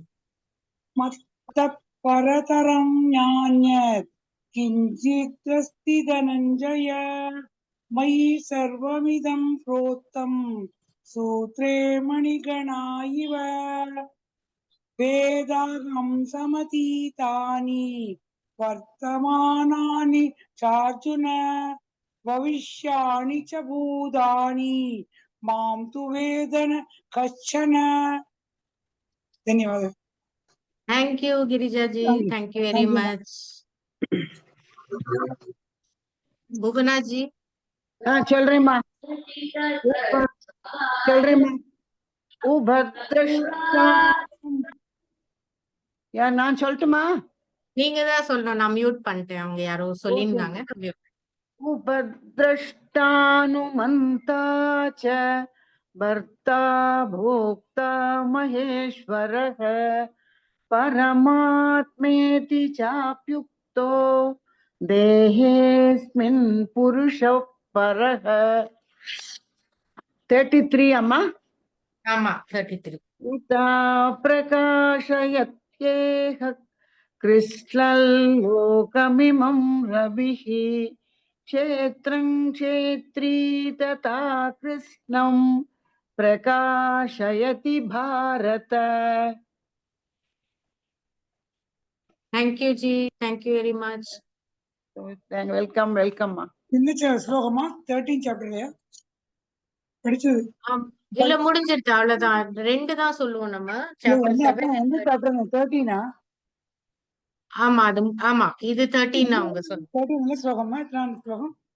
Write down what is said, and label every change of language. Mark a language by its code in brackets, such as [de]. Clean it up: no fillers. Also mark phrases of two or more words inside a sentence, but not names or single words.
[sa] मत्त परतरं नान्यत् किञ्चिदस्ति धनञ्जय मयि सर्वमिदं प्रोतं सूत्रे मणिगणा इव वेदाहं समतीतानि वर्तमानानि चार्जुन भविष्याणि च भूतानि मां तु वेद न कश्चन. [hi] धन्यवाद. [en] Thank you, Girija Ji. Thank you very much. Bhuvana Ji. [hi] चल रही माँ, चल रही माँ. [ta] उभद्रष्टा यार நான் சொல்லட்டுமா? நீங்க தான் சொல்லணும். நான் மியூட் பண்ணிட்டேன். அவங்க யாரோ சொல்லிருந்தாங்க. [sa] उपद्रष्टानुमन्ता च भर्ता भोक्ता महेश्वरः परमात्मेति चाप्युक्तो देहेऽस्मिन् पुरुषः परः. [ta] 33 अम्मा. ஆமா, 33. [sa] उता प्रकाशयत्येह कृष्णलोकमिमं रविः क्षेत्रं क्षेत्री तथा कृष्णं प्रकाशयति भारत. [en] Thank you, Ji. Thank you very much. Welcome, welcome. [ta] இந்த ஸ்லோகமா 13 சாப்டர்லயா படிச்சது? இல்ல, முடிஞ்சிருச்சு, அவ்வளவுதான். 2 தான் சொல்லுவோம் நம்ம. சாப்டர் 7. எந்த சாப்டர்? 13ஆ? ஆமா, ஆமா, இது 13 அவங்க சொல்லுங்க. 13 ஸ்லோகமா? எத்தனாம் ஸ்லோகம்?